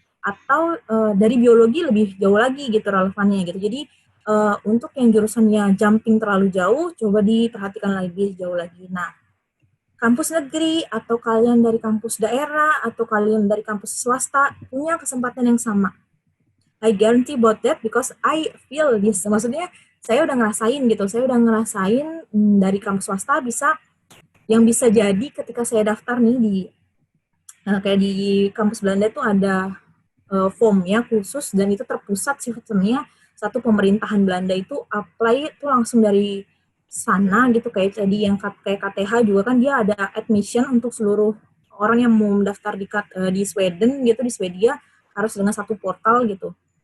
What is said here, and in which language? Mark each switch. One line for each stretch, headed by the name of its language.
Indonesian: Atau dari biologi lebih jauh lagi gitu relevannya gitu. Jadi untuk yang jurusannya jumping terlalu jauh, coba diperhatikan lebih jauh lagi. Nah, kampus negeri atau kalian dari kampus daerah atau kalian dari kampus swasta punya kesempatan yang sama.
English: I guarantee about that because I feel this.
Indonesian: Maksudnya saya udah ngerasain gitu. Saya udah ngerasain dari kampus swasta yang bisa jadi ketika saya daftar nih di kayak di kampus Belanda itu ada formnya khusus dan itu terpusat sistemnya satu pemerintahan Belanda itu apply itu langsung dari sana gitu kayak tadi yang kayak KTH juga kan dia ada admission untuk seluruh orang yang mau mendaftar di Sweden gitu di Swedia harus dengan satu portal gitu.